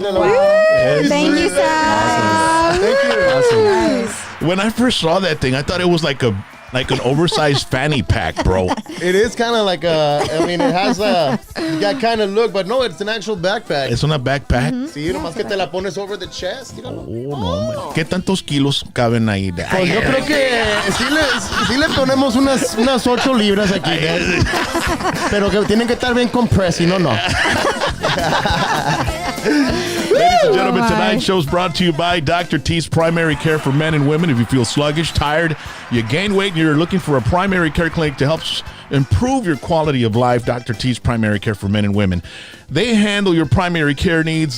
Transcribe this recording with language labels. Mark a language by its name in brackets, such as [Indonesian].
[English] Thank you, Sal. Thank you. Nice. When I first saw that thing, I thought it was like an oversized fanny pack, bro. It is kind of like it has that kind of look, but no, it's an actual backpack. [Spanish] Es una backpack. Sí, nomás que te la pones [English] over the chest. You know? Oh, no, man. [Spanish] ¿Qué tantos kilos caben ahí? Pues yo creo que sí le ponemos unas 8 libras aquí. Pero que tienen que estar bien compressed, si no. [English] Ladies ladies and gentlemen, tonight's show's brought to you by Dr. T's Primary Care for Men and Women. If you feel sluggish, tired, you gain weight, and you're looking for a primary care clinic to help improve your quality of life, Dr. T's Primary Care for Men and Women. They handle your primary care needs.